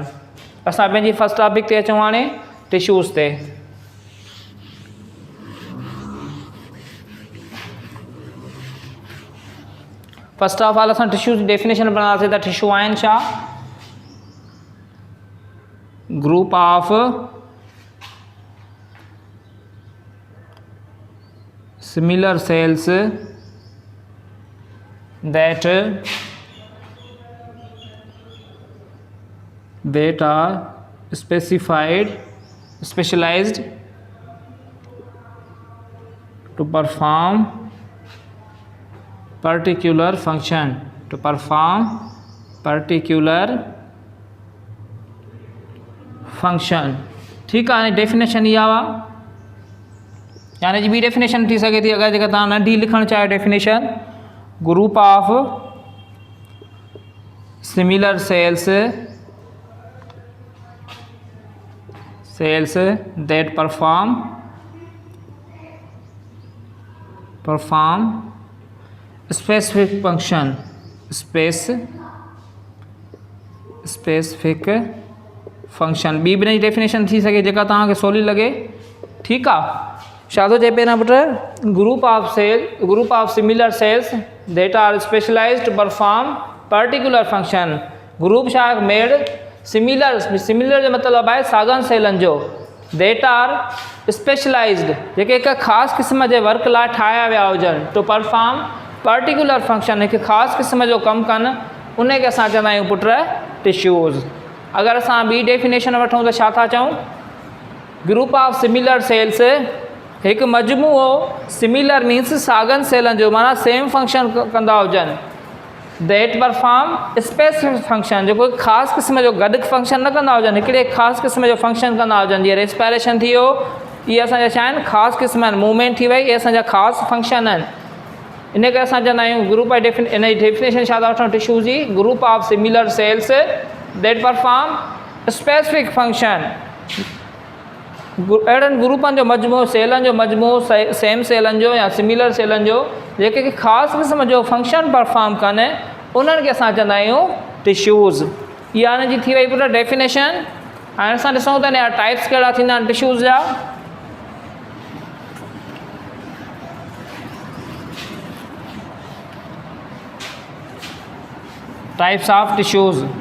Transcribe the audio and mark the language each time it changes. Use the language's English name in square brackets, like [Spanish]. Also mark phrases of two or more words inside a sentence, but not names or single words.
[Sindhi] असां पंहिंजी [English] first topic [Sindhi] ते अचूं हाणे टिश्यूज़ ते। [English] first of all [Sindhi] असां टिश्यूज़ जी डेफिनेशन पढ़ंदासीं त टिश्यू आहिनि छा, [English] group of similar cells that are specialized to perform particular function, [Urdu] ٹھیک ہے. [Sindhi] डेफिनेशन इहा हुआ, यानी जी ॿी डेफिनेशन थी सघे थी अगरि जेका तव्हां नंढी लिखणु चाहियो डेफिनेशन, [English] group of similar cells that perform specific function. [Sindhi] ॿी बि डेफिनेशन थी सघे जेका तव्हांखे सवली लॻे। ठीकु आहे। छा थो चए पहिरां पुट, [English] group of similar cells that are specialized to perform particular function. [Sindhi] ग्रुप छा मेड सिमिलर जो मतिलबु आहे साॻियनि सेलनि जो, [English] that are specialized [Sindhi] जेके हिकु ख़ासि क़िस्म जे वर्क लाइ ठाहिया विया हुजनि, [English] to perform particular function, [Sindhi] हिकु ख़ासि क़िस्म जो कमु कनि, उनखे असां चवंदा आहियूं पुट टिश्यूज़। अगरि असां ॿी डेफिनेशन वठूं त छा था चऊं, [English] group of similar cells [Sindhi] हिकु मजमूओ, [English] similar means [Sindhi] साॻियनि सेलनि जो माना [English] same function [Sindhi] कंदा हुजनि, [English] that perform specific function [Sindhi] जेको हिकु ख़ासि क़िस्म जो गॾु फंक्शन न कंदा हुजनि, हिकिड़े ख़ासि क़िस्म जो फंक्शन कंदा हुजनि। जीअं रेस्पिरेशन थी वियो, इहे असांजा छा आहिनि ख़ासि क़िस्म आहिनि, मूवमेंट थी वई, इहे असांजा ख़ासि फंक्शन आहिनि। इन करे असां चवंदा आहियूं ग्रुप इन जी डेफिनेशन छा था वठूं टिश्यू जी, [English] group of similar cells that perform specific function. [Sindhi] अहिड़नि ग्रुपनि जो मजमूओ, सेलनि जो मजमूओ, सेम सेलनि जो या सिमिलर सेलनि जो जेके ख़ासि क़िस्म जो [English] function perform [Sindhi] कनि, उन्हनि खे असां चवंदा आहियूं टिश्यूज़। इहा हिन जी थी वई पुट डेफिनेशन। हाणे असां ॾिसूं था हिन जा टाइप्स कहिड़ा थींदा आहिनि टिश्यूज़ जा। [English] types of tissues.